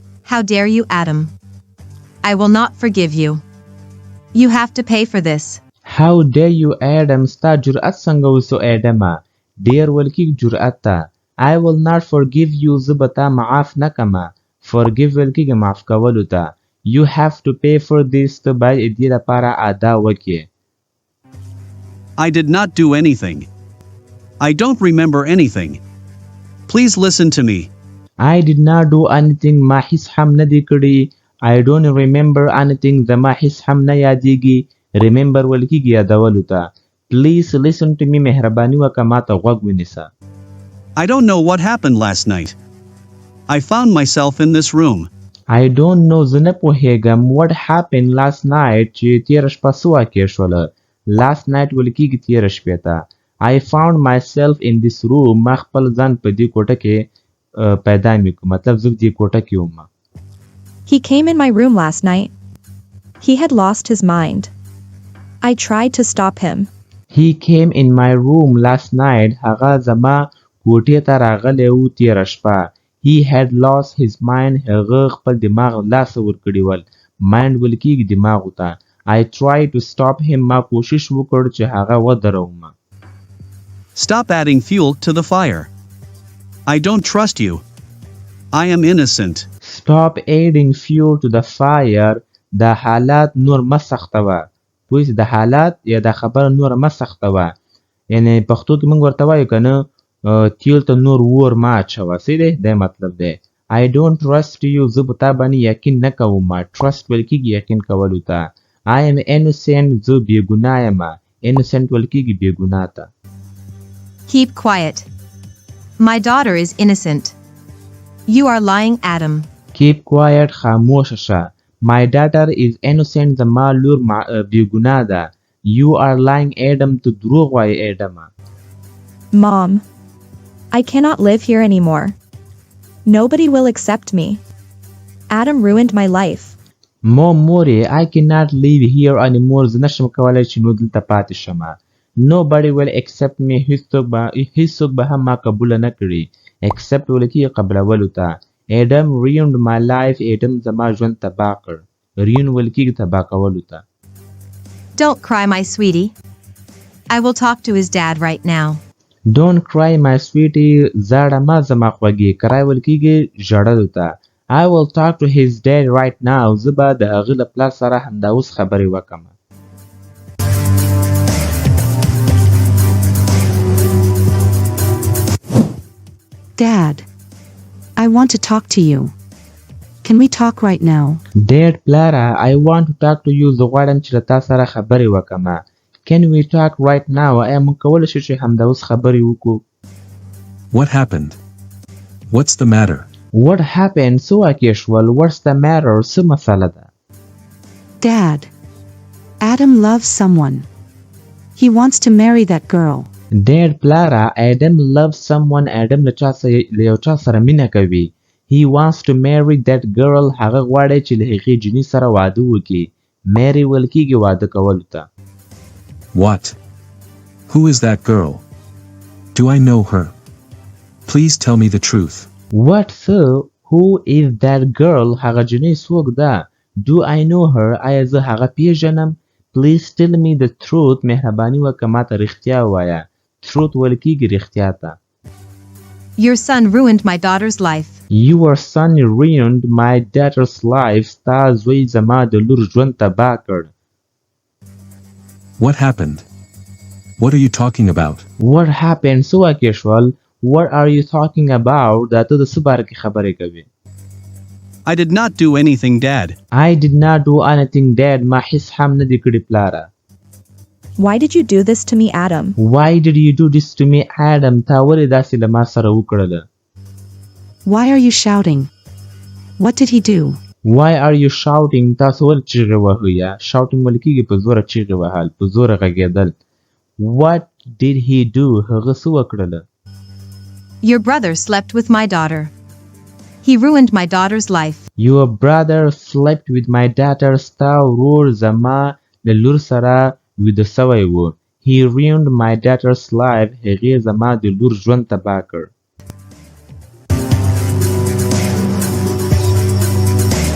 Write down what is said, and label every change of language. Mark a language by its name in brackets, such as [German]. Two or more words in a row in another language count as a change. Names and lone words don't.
[English] How dare you, Adam? I will not forgive you. You have to pay for this. How dare you, Adam? [Pashto] ستا جرأت څنګه وسو Adam؟ ډیر ولکې جرأت ته. [English] I will not forgive you. [Pashto] زه به تا معاف نه کما. Forgive ولکې معاف کولو ته. [English] You have to pay for this. [Pashto] ته باید دې لپاره ادا وکې. [English] I did not do anything. I don't remember anything. Please listen to me. I did not do anything. [Pashto] ما هیڅ هم نه دی کړی. [English] I don't remember anything. [Pashto] زما هیڅ هم نه یادېږي. Remember ولکې یادولو ته. [English] Please listen to me. [Pashto] مهرباني وکړه ما ته غوږ ونیسه. [English] I don't know what happened last night. I found myself in this room. I don't know. [Pashto] زه نه پوهېږم. [English] What happened last night [Pashto] چې تېره شپه څه واقع شوله. [English] Last night [Pashto] ولکې تېره شپې ته. [English] I found myself in this room. [Pashto] ما خپل ځان په دې کوټه کې پیدا مې کړ. مطلب زه دې کوټه کې وم. [English] He came in my room last night. He had lost his mind. I tried to stop him. He came in my room last night. [Pashto] هغه زما کوټې ته راغلی و تېره شپه. [English] He had lost his mind. [Pashto] هغه خپل دماغ لاس ورکړی ول. Mind ولکې دماغ ته. [English] I tried to stop him. [Pashto] ما کوشش وکړ چې هغه ودروم. [English] Stop adding fuel to the fire. I don't trust you. I am innocent. Stop adding fuel to the fire. [Pashto] د حالات نور مسختوه. پوه د حالات یا د خبر نور مسختوه. یعنی پښتو کې موږ ورته وایو کنه تیل ته نور ور ما اچوه. څه دی دا مطلب دی. [English] I don't trust you. [Pashto] زه په تا باندې یقین نه کوم. Trust ولکې یقین کولو ته. [English] I am innocent. [Pashto] زه بې ګناه یم. Innocent ولکې بې ګناه ته. [English] Keep quiet. My daughter is innocent. You are lying, Adam. Keep quiet. [Pashto] خاموش شه. [English] My daughter is innocent. [Pashto] زما لور بې ګناه ده. [English] You are lying, Adam. [Pashto] ته دروغ وایې Adam. [English] Mom, I cannot live here anymore. Nobody will accept me. Adam ruined my life. مورې I cannot live here anymore. [Pashto] زه نشم کولی چې نو دلته پاتې شم. [English] Nobody will accept me. [Pashto] هیڅوک به هم ما قبول نه کړي. Accept ولکې قبلولو ته. [English] Adam ruined my life. [Pashto] Adam زما ژوند تباه کړ. Ruin ولکې تباه کولو ته. [English] Don't cry, my sweetie. I will talk to his dad right now. Don't cry, my sweetie. [Pashto] زاړه ما زما خوږې. کرای ولکې ژړلو ته. [English] I will talk to his dad right now. [Pashto] زه به د هغه له پلار سره همدا اوس خبرې وکړم. [English] Dad, I want to talk to you. Can we talk right now? Dad, پلاره I want to talk to you. [Pashto] زه غواړم چې له تا سره خبرې وکړم. [English] Can we talk right now? [Pashto] آیا موږ کولی شو چې همدا اوس خبرې وکړو؟ [English] What happened? What's the matter? What happened? [Pashto] څه واقع شول? [English] What's the matter? [Pashto] څه مسله ده؟ [English] Dad, Adam loves someone. He wants to marry that girl. [Pashto] Dad, پلاره [English] Adam loves someone. [Pashto] Adam له یو چا سره مینه کوي. [English] He wants to marry that girl. [Pashto] هغه غواړي چې له هغې جینۍ سره واده وکړي. marry ویل کېږي واده کولو ته. [English] What? Who is that girl? Do I know her? Please tell me the truth. What? Who is that girl? [Pashto] هغه جینۍ څوک ده؟ [English] Do I know her? [Pashto] آیا زه هغه پیژنم؟ [English] Please tell me the truth. [Pashto] مهرباني وکړه ما ته رښتیا ووایه. Truth ویل کېږي رښتیا ته. [English] Your son ruined my daughter's life. Your son ruined my daughter's life. [Pashto] ستا زوی زما د لور ژوند تباه کړ. [English] What happened? What are you talking about? What happened? [Pashto] څه واقع شول? [English] What are you talking about? [Pashto] دا ته د څه باره کې خبرې کوې؟ [English] I did not do anything, Dad. I did not do anything, Dad. [Pashto] ما هیڅ هم نه دي کړي پلاره. [English] Why did you do this to me, Adam? Why did you do this to me, Adam? [Pashto] تا ولې داسې له ما سره وکړله؟ [English] Why are you shouting? What did he do? Why are you shouting? [Pashto] تاسو ولې چیغې وهئ یا shouting ویل کېږي په زوره چیغې وهل په زوره غږېدل. [English] What did he do? [Pashto] هغه څه وکړله؟ [English] Your brother slept with my daughter. He ruined my daughter's life. Your brother slept with my daughter. [Pashto] ستا ورور زما د لور سره ویده سوی و. [English] He ruined my daughter's life. [Pashto] هغې زما د لور ژوند تباه کړ.